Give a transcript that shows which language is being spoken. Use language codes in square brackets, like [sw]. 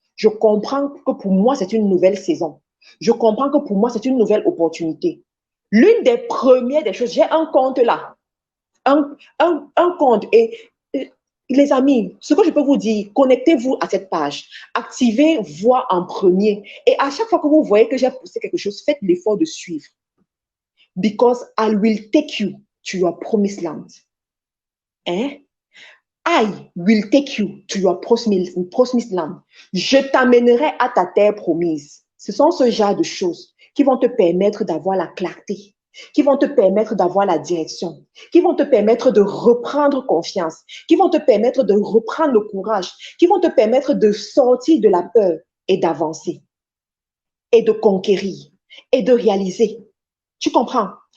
[fr] Je comprends que pour moi, c'est une nouvelle saison. Je comprends que pour moi, c'est une nouvelle opportunité. L'une des premières des choses, j'ai un compte là. Un compte. Et les amis, ce que je peux vous dire, connectez-vous à cette page. Activez Voix en premier. Et à chaque fois que vous voyez que j'ai posté quelque chose, faites l'effort de suivre. [en] Because I will take you to your promised land. [fr] Hein? [en] I will take you to your promised land. [fr] Je t'amènerai à ta terre promise. Ce sont ce genre de choses qui vont te permettre d'avoir la clarté, qui vont te permettre d'avoir la direction, qui vont te permettre de reprendre confiance, qui vont te permettre de reprendre le courage, qui vont te permettre de sortir de la peur et d'avancer et de conquérir et de réaliser. Tu comprends?